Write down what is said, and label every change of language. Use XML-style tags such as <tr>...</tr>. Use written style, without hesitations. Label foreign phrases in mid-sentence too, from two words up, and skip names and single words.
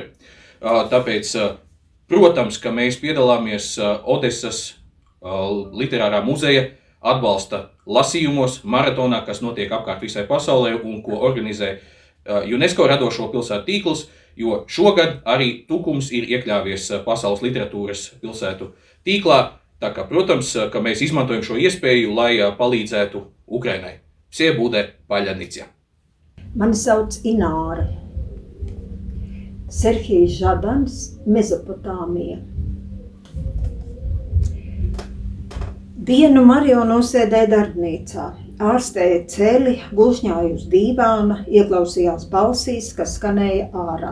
<lv>Tāpēc, protams, ka mēs piedalāmies Odesas literārā muzeja atbalsta lasījumos, maratonā, kas notiek apkārt visai pasaulē un ko organizē UNESCO radošo pilsētu tīkls, jo šogad arī Tukums ir iekļāvies pasaules literatūras pilsētu tīklā. Tā kā, protams, ka mēs izmantojam šo iespēju, lai palīdzētu Ukrainai.</lv> <uk>Все буде паляниця.</uk> <lv>Mani sauc Ināra. Serhijs Žadans, Mezopotāmija. Dienu Mario nosēdēja darbnīcā, ārstēja celi, gulšņāja uz dīvāna, ieklausījās balsīs, kas skanēja ārā.</lv>